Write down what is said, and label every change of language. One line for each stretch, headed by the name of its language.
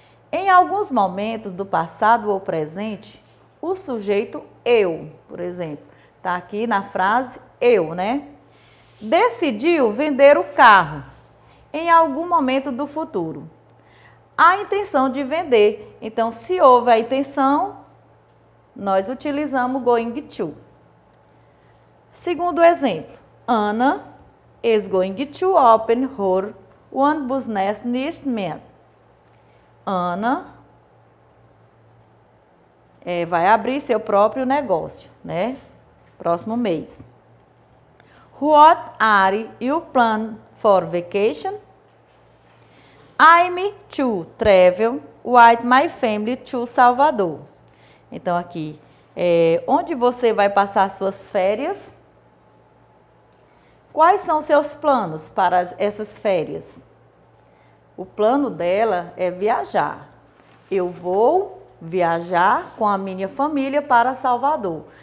Portuguese: Em alguns momentos do passado ou presente, o sujeito eu, por exemplo, tá aqui na frase eu, né? Decidiu vender o carro em algum momento do futuro. A intenção de vender. Então, se houve a intenção, nós utilizamos going to. Segundo exemplo,
English: Anna is going to open her one business next month.
Portuguese: Ana vai abrir seu próprio negócio, né? Próximo mês.
English: What are you planning for vacation? I'm to travel with my family to Salvador.
Portuguese: Então, aqui, onde você vai passar suas férias? Quais são seus planos para essas férias? O plano dela é viajar. Eu vou viajar com a minha família para Salvador.